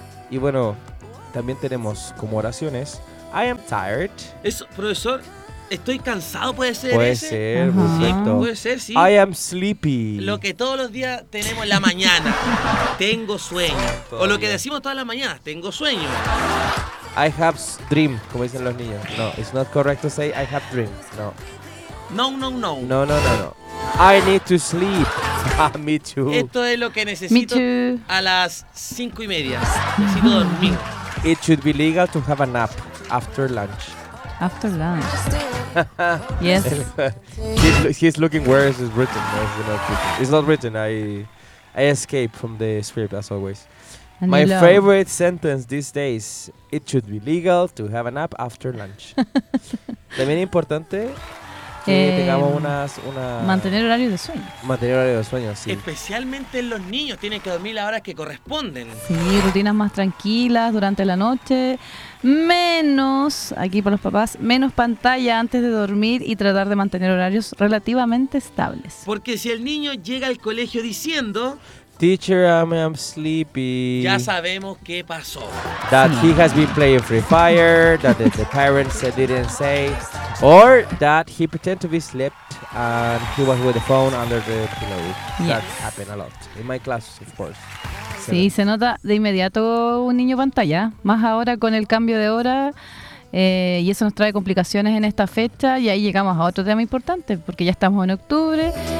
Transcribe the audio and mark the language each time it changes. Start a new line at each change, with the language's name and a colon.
Spanish: Y bueno, también tenemos como oraciones
English: I am tired.
Spanish: Eso, profesor, estoy cansado, ¿puede ser ¿Puede ese? Ser, uh-huh. Sí, puede ser, sí.
English: I am sleepy.
Spanish: Lo que todos los días tenemos en la mañana. Tengo sueño. Todavía. O lo que decimos todas las mañanas, tengo sueño.
English: I have dream,
Spanish: como dicen los niños.
English: No, it's not correct to say I have dream. No. No, no, no. No, no, no, no. I need to sleep. Me too.
Spanish: Esto es lo que necesito a las 5:30. Necesito dormir.
English: It should be legal to have a nap after lunch. After lunch. Yes. He's looking where it's written. It's not written. I escape from the script as always. And my favorite sentence these days. It should be legal to have a nap after lunch.
Spanish: También importante. Tengamos una mantener horario de sueño. Mantener horario de sueño, sí. Especialmente los niños tienen que dormir las horas que corresponden. Sí, rutinas más tranquilas durante la noche. Menos, aquí para los papás, menos pantalla antes de dormir y tratar de mantener horarios relativamente estables. Porque si el niño llega al colegio diciendo
English: Teacher, I'm sleepy.
Spanish: Ya sabemos qué pasó.
English: That he has been playing Free Fire, that the parents didn't say. Or that he pretend to be slept and he was with the phone under the pillow. Yes. That happened a lot. In my class, of course.
Spanish: Sí, se nota de inmediato un niño pantalla. Más ahora con el cambio de hora. Y eso nos trae complicaciones en esta fecha. Y ahí llegamos a otro tema importante, porque ya estamos en octubre.